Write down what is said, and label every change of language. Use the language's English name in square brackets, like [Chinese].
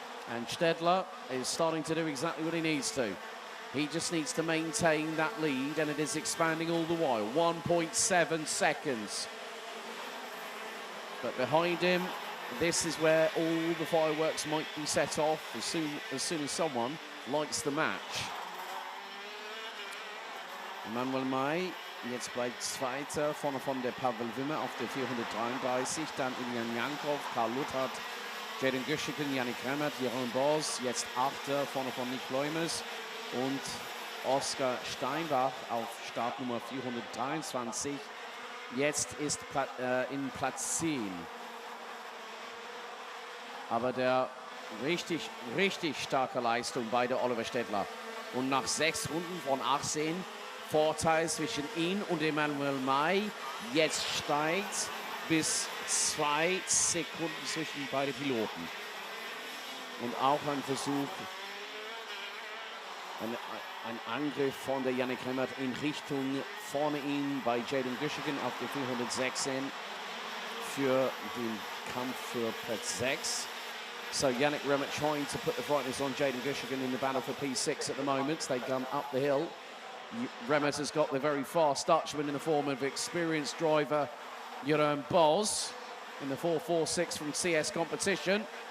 [English] And Stedler is starting to do exactly what he needs to. He just needs to maintain that lead, and it is expanding all the while. 1.7 seconds. But behind him, this is where all the fireworks might be set off as soon as someone lights the match. [German] Emmanuel May jetzt bleibt Zweiter, vorne von der Pavel Wimmer auf der 433, dann Ilyan Yankov, Karl Luthard, Jaden Göschingen, Yannick Remmert, Jeroen Bos, jetzt Achter, vorne von Nick Leumers und Oskar Steinbach auf Startnummer 423. Jetzt ist in Platz 10. Aber der richtig starke Leistung bei der Oliver Stedler. Und nach 6 Runden von 18 Vorteil zwischen ihm und Emmanuel May. Jetzt steigt bis 2 Sekunden zwischen beiden Piloten. Und auch ein Versuch, ein Angriff von der Yannick Remmert in Richtung vorne ihn bei Jaden Göschingen auf der 416 für den Kampf für Platz 6. [English] So Yannick Remmert trying to put the brightness on Jaden Göschingen in the battle for P6 at the moment. They come up the hill. Remmert has got the very fast Dutchman in the form of experienced driver Jeroen Bos in the 446 from CS competition.